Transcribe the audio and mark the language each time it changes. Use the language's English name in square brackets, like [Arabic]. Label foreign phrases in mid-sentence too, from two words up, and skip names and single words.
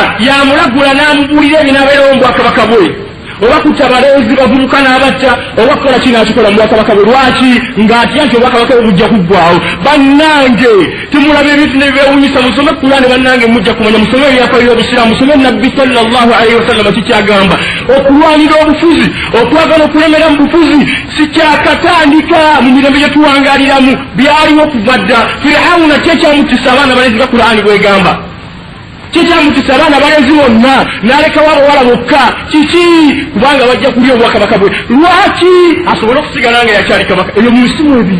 [Ganda] yamulagula n'amubuulira ebinabeerawo mu bwakabaka bwe oba kutta abalenzi bavubuka n'abatta oba kukola kino akikola mu bwakabaka bwe lwaki ng'atya nti obwakabaka bwe bujja kuggwawo bannange tumulaba ebintu ne bibeewunyisa musome Kulaani bannange mujja kumanya musome ebyafaayo by'obusiraamu musome nabbi [Arabic] صلى الله عليه وسلم [Ganda] kikyagamba okulwanira obufuzi okwagala okulemera mu bufuzi si kyakatandika mu mirembe gye tuwangaaliramu byaliwo okuva dda Firawuna kyekyamutisa abaana balenzi ba Kulaani bwegamba kikyamutisa abaana balenzi bonna n'alekawo abawala bokka kiki kubanga bajja kulya obwakabaka bwe lwaki asobole okusigala nga yakyali kabaka ebyo mu nsimu